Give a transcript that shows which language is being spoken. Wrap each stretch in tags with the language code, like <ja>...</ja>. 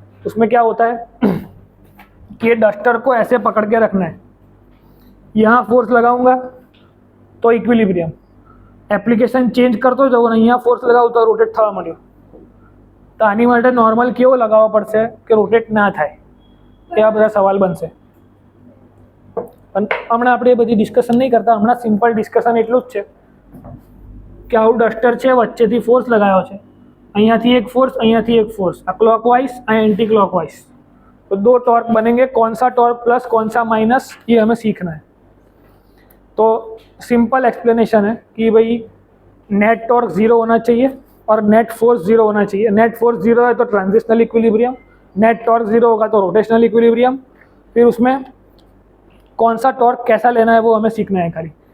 <hi>उसमें क्या होता है कि ये डस्टर को ऐसे पकड़ के रखना है, यहाँ फोर्स लगाऊंगा तो इक्विलिब्रियम, एप्लिकेशन चेंज करतो जब અહીંયા फोर्स लगाવું</hi> <gu>તો રોટેટ થવા માંડ્યો, તો આની માટે નોર્મલ કેવો લગાવવો પડશે કે રોટેટ ના થાય, એવા બધા સવાલ બનશે। પણ હમણાં આપણે એ બધી ડિસ્કશન નહીં કરતા, હમણાં સિમ્પલ ડિસ્કશન એટલું જ છે કે આવું ડસ્ટર છે, વચ્ચેથી ફોર્સ લગાવ્યો છે, અહીંયાથી એક ફોર્સ, અહીંયાથી એક ફોર્સ, આ ક્લોકવાઇઝ આ એન્ટી</gu> <hi>क्लॉकवाइज, तो दो टॉर्क बनेंगे, कौन सा टॉर्क प्लस कौन सा माइनस ये हमें सीखना है। तो सिंपल एक्सप्लेनेशन है कि भाई नेट टॉर्क जीरो होना चाहिए और नेट फोर्स जीरो होना चाहिए। नेट फोर्स जीरो है तो transitional equilibrium, net torque zero होगा तो रोटेशनल इक्विलिब्रियम। फिर उसमें कौन सा टॉर्क कैसा लेना है वो हमें सीखना है खाली।</hi>